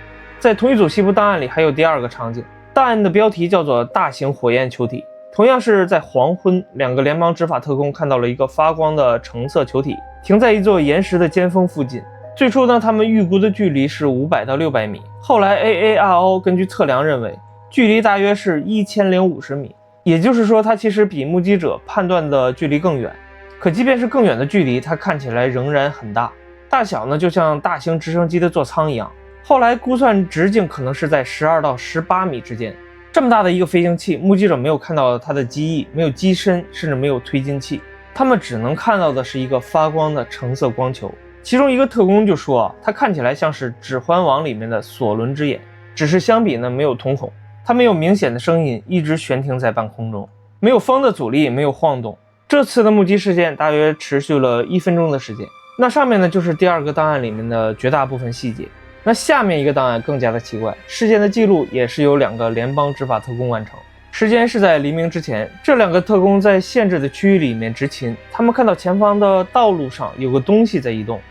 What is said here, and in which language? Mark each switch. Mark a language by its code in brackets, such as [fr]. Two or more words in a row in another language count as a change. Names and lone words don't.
[zh] 在同一組西部檔案裡還有第二個場景，檔案的標題叫做大型火焰球體。同樣是在黃昏，2個聯邦執法特工看到了一個發光的橙色球体停在一座岩石的尖峰附近。最初呢，他們預估的距離是500到600米，後來 AARO 根據測量認為距離大約是1050米，也就是說它其實比目擊者判断的距離更遠。可即便是更遠的距離，它看起来仍然很大，大小呢就像大型直升机的座艙一樣。後來估算直徑可能是在12到18米之間。這麼大的一個飞行器，目擊者沒有看到它的机翼，没有機身，甚至沒有推进器，他們只能看到的是一個發光的橙色光球。其中一個特工就說它看起來像是《指環王》裡面的索倫之眼，只是相比呢没有瞳孔，它没有明顯的聲音，一直懸停在半空中，沒有風的阻力，沒有晃動。這次的目擊事件大約持續了1分鐘的時間。那上面呢就是第二個檔案裡面的絕大部分細節。那下面一個檔案更加的奇怪，事件的記錄也是由2個聯邦執法特工完成，時間是在黎明之前。這2個特工在限制的區域裡面執勤，他們看到前方的道路上有個東西在移動。